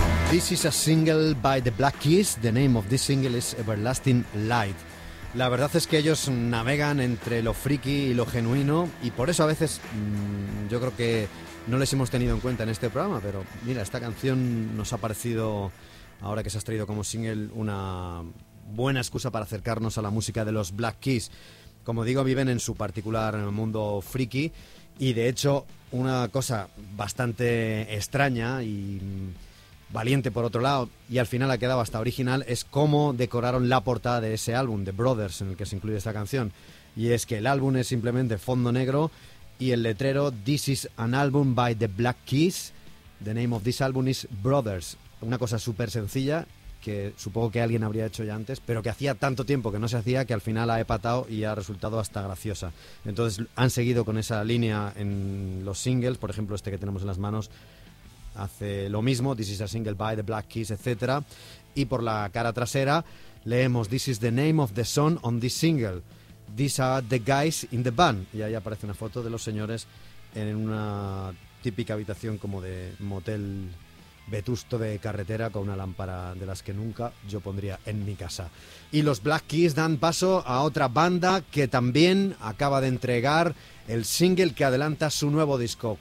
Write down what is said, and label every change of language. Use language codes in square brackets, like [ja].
[en] This is a single by the Black Keys. The name of this single is Everlasting Light. [es] La verdad es que ellos navegan entre lo friki y lo genuino, y por eso a veces yo creo que no les hemos tenido en cuenta en este programa, pero mira, esta canción nos ha parecido ahora que se ha traído como single, una buena excusa para acercarnos a la música de los Black Keys. Como digo, viven en su particular mundo friki, y de hecho una cosa bastante extraña y valiente por otro lado, y al final ha quedado hasta original, es cómo decoraron la portada de ese álbum, The Brothers, en el que se incluye esta canción. Y es que el álbum es simplemente fondo negro y el letrero: [en] This is an album by the Black Keys. The name of this album is Brothers. [es] Una cosa súper sencilla, que supongo que alguien habría hecho ya antes, pero que hacía tanto tiempo que no se hacía, que al final ha epatado y ha resultado hasta graciosa. Entonces han seguido con esa línea en los singles, por ejemplo este que tenemos en las manos hace lo mismo: [en] This is a single by the Black Keys, [es] etc. Y por la cara trasera leemos: [en] This is the name of the song on this single. These are the guys in the band. [es] Y ahí aparece una foto de los señores en una típica habitación como de motel vetusto de carretera, con una lámpara de las que nunca yo pondría en mi casa. Y los Black Keys dan paso a otra banda que también acaba de entregar el single que adelanta su nuevo disco.